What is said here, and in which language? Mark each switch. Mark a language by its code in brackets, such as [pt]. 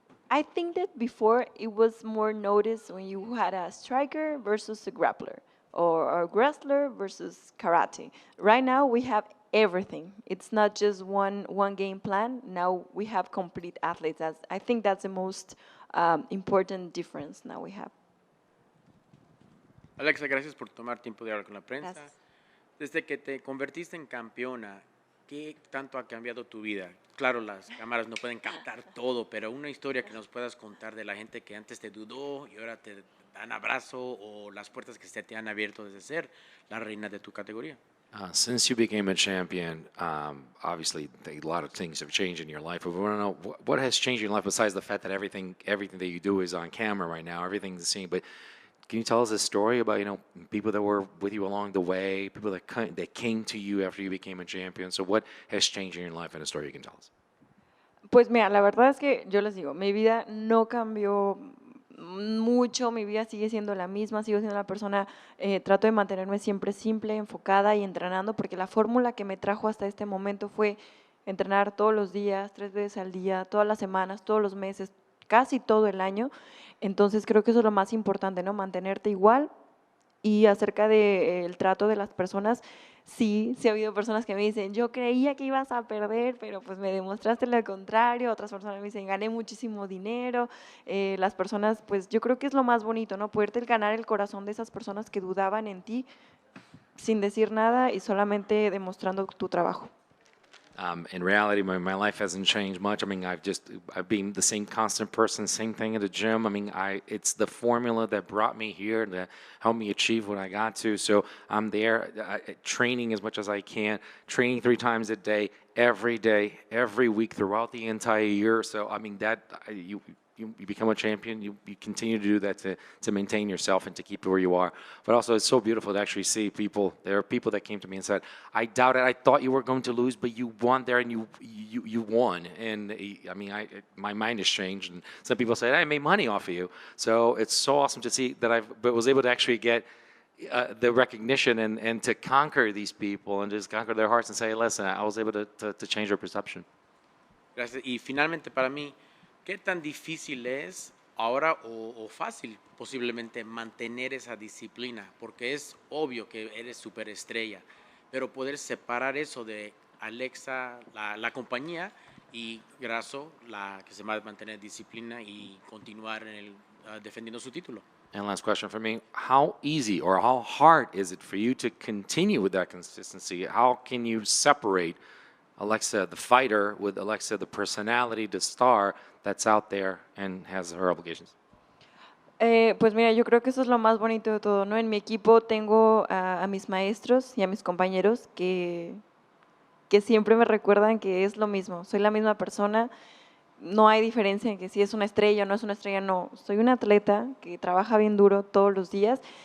[en] I think that before it was more noticed when you had a striker versus a grappler or a wrestler versus karate. Right now we have everything. It's not just one game plan. Now we have complete athletes. I think that's the most important difference now we have. [es] Alexa, gracias por tomar tiempo de hablar con la prensa. Gracias. Desde que te convertiste en campeona, ¿qué tanto ha cambiado tu vida? Claro, las cámaras no pueden captar todo, pero una historia que nos puedas contar de la gente que antes te dudó y ahora te dan abrazo o las puertas que se te han abierto desde ser la reina de tu categoría. [en] Since you became a champion, obviously a lot of things have changed in your life. But we want to know what has changed in your life besides the fact that everything that you do is on camera right now, everything's seen. But can you tell us a story about people that were with you along the way, people that came to you after you became a champion? So what has changed in your life and a story you can tell us? [es] Pues mira, la verdad es que yo les digo, mi vida no cambió mucho, mi vida sigue siendo la misma, sigo siendo una persona, trato de mantenerme siempre simple, enfocada y entrenando, porque la fórmula que me trajo hasta este momento fue entrenar todos los días, 3 veces al día, todas las semanas, todos los meses, casi todo el año. Entonces creo que eso es lo más importante, ¿no? Mantenerte igual. Y acerca del trato de las personas, sí ha habido personas que me dicen, yo creía que ibas a perder, pero pues me demostraste lo contrario. Otras personas me dicen, gané muchísimo dinero. Las personas, pues yo creo que es lo más bonito, ¿no? Poderte ganar el corazón de esas personas que dudaban en ti sin decir nada y solamente demostrando tu trabajo. [en] In reality, my life hasn't changed much. I mean, I've been the same constant person, same thing at the gym. I mean, it's the formula that brought me here, that helped me achieve what I got to. So I'm there, training as much as I can, training 3 times a day, every week throughout the entire year. So I mean, you become a champion, you continue to do that to maintain yourself and to keep where you are. But also, it's so beautiful to actually see people. There are people that came to me and said, I doubted, I thought you were going to lose, but you won there and you won. And I mean, my mind has changed. And some people say, I made money off of you. So it's so awesome to see that I was able to actually get the recognition and to conquer these people and just conquer their hearts and say, listen, I was able to change their perception. [es] Gracias. Y finalmente para mí, ¿qué tan difícil es ahora o fácil posiblemente mantener esa disciplina? Porque es obvio que eres superestrella, pero poder separar eso de Alexa, la compañía, y Grasso, la que se va a mantener disciplina y continuar defendiendo su título. [en] And last question for me, how easy or how hard is it for you to continue with that consistency? How can you separate Alexa, the fighter, with Alexa, the personality, the star that's out there and has her obligations? [es] Pues mira, yo creo que eso es lo más bonito de todo, ¿no? En mi equipo tengo a mis maestros y a mis compañeros que siempre me recuerdan que es lo mismo, soy la misma persona, no hay diferencia en que si es una estrella o no es una estrella, no, soy una atleta que trabaja bien duro todos los días